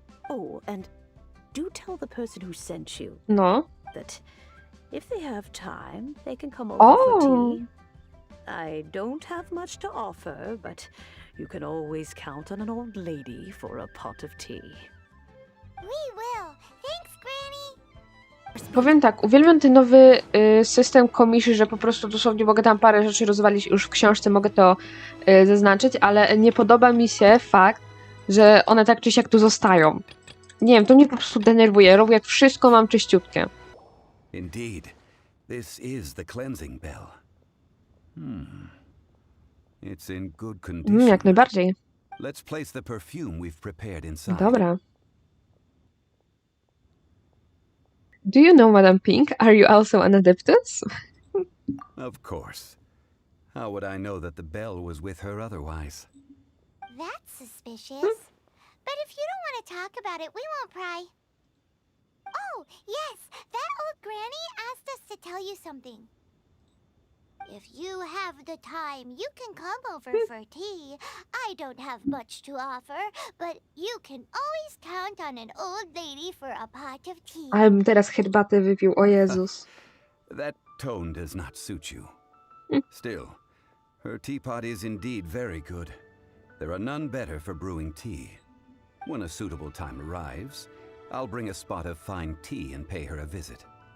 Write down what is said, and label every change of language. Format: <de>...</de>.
<en>Oh, and do tell the person who sent you No. that if they have time, they can come over Oh. for tea. I don't have much to offer, but you can always count on an old lady for a pot of tea. We will. Thanks, Granny.</en> <pl>Powiem tak, uwielbiam ten nowy system komisji, że po prostu dosłownie mogę tam parę rzeczy rozwalić już w książce, mogę to zaznaczyć, ale nie podoba mi się fakt, że one tak czy siak tu zostają. Nie wiem, to mnie po prostu denerwuje. Robię jak wszystko mam czyściutkie.</pl> <en>Indeed, this is the cleansing bell. It's in good condition.</en> <pl>Jak najbardziej.</pl> <en>Let's place the perfume we've prepared inside.</en> <pl>Dobra.</pl> <en>Do you know Madame Pink? Are you also an adeptus? Of course. How would I know that the bell was with her otherwise? That's suspicious. But if you don't want to talk about it, we won't pry. Oh, yes, that old granny asked us to tell you something. If you have the time, you can come over for tea. I don't have much to offer, but you can always count on an old lady for a pot of tea.</en> <pl>Ale bym teraz herbatę wypił, o Jezus.</pl> <en>That tone does not suit you. Still, her teapot is indeed very good. There are none better for brewing tea. When a suitable time arrives, I'll bring a spot of fine tea and pay her a visit.</en>